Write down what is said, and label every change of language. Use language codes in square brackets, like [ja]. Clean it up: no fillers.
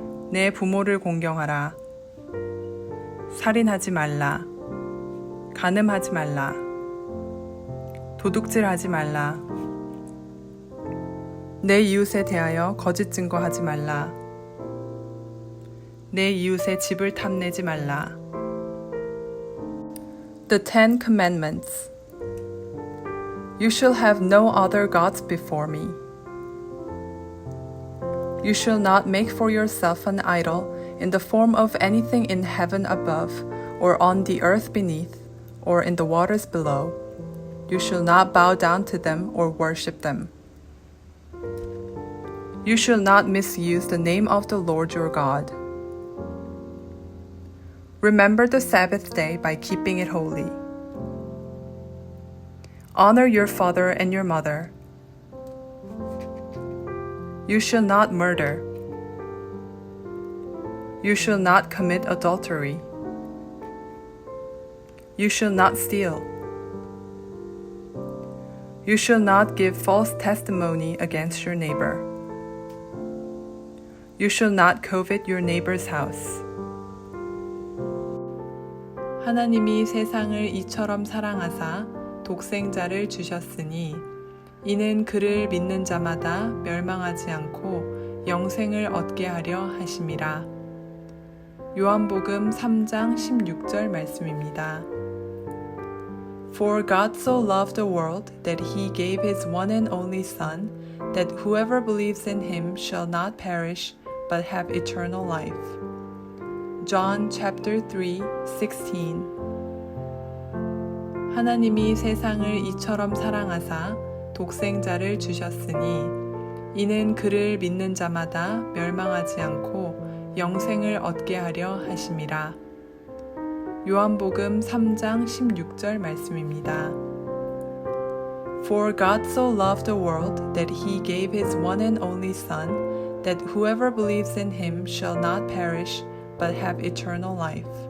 [ko] 내 부모를 공경하라. 살인하지 말라. 간음하지 말라. 도둑질하지 말라. 내 이웃에 대하여 거짓 증거하지 말라. 내 이웃의 집을 탐내지 말라. [en] The Ten Commandments. You shall have no other gods before me. You shall not make for yourself an idol in the form of anything in heaven above, or on the earth beneath, or in the waters below. You shall not bow down to them or worship them. You shall not misuse the name of the Lord your God. Remember the Sabbath day by keeping it holy. Honor your father and your mother. You shall not murder. You shall not commit adultery. You shall not steal. You shall not give false testimony against your neighbor. You shall not covet your neighbor's house. [ko] 하나님이 세상을 이처럼 사랑하사 독생자를 주셨으니 이는 그를 믿는 자마다 멸망하지 않고 영생을 얻게 하려 하심이라. 요한복음 3장 16절 말씀입니다. [en] For God so loved the world that he gave his one and only Son, that whoever believes in him shall not perish but have eternal life. John chapter 3:16. [ko] 하나님이 세상을 이처럼 사랑하사 독생자를 주셨으니 이는 그를 믿는 자마다 멸망하지 않고 영생을 얻게 하려 하심이라. 요한복음 3장 16절 말씀입니다. [en] For God so loved the world that he gave his one and only Son, that whoever believes in him shall not perish but have eternal life.